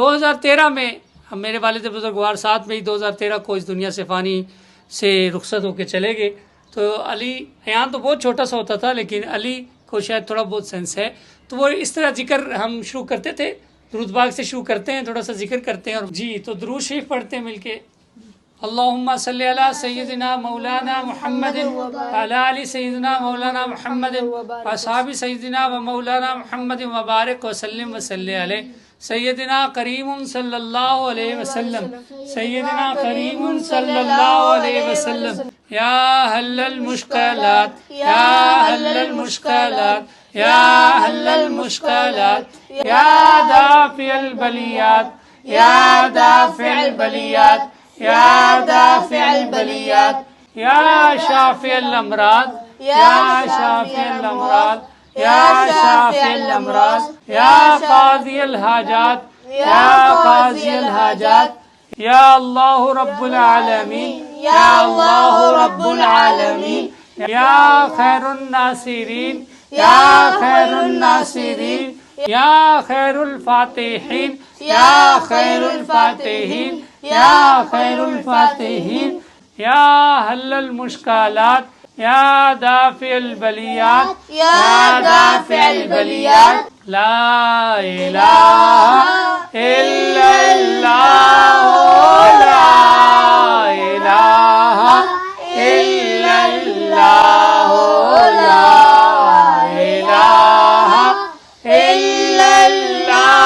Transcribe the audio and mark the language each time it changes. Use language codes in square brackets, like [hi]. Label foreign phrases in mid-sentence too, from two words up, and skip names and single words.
[ur] 2013 میں ہم میرے والد بزرگوار 7 مئی 2013 کو اس دنیا سے فانی سے رخصت ہوکر چلے گئے. تو علی یہاں تو بہت چھوٹا سا ہوتا تھا، لیکن علی کو شاید تھوڑا بہت سینس ہے. تو وہ اس طرح ذکر ہم شروع کرتے تھے، درود پاک سے شروع کرتے ہیں، تھوڑا سا ذکر کرتے ہیں اور جی تو درود شریف پڑھتے ہیں ملکے. [ar] اللهم صل على سيدنا مولانا محمد وعلى آل سيدنا مولانا محمد وأصحاب سيدنا ومولانا محمد وبارك وسلم وصل عليه سيدنا كريم صلى الله عليه وسلم، سيدنا كريم صلى الله عليه وسلم. يا حلال المشكلات، يا حلال المشكلات، يا حلال المشكلات، يا دافع البليات، يا دافع البليات، يا دافع البليات، يا شافي الأمراض، يا شافي الأمراض، يا شافي الأمراض، يا قاضي الحاجات، يا قاضي الحاجات، يا الله رب العالمين، يا الله رب العالمين, يا خير الناصرين، يا خير الناصرين، يا خير الفاتحين، يا خير الفاتحين، يا خير الفاتحين، يا حلال المشكلات، يا دافع البليات، يا دافع البليات. لا إله إلا الله، لا إله إلا الله، لا إله إلا الله,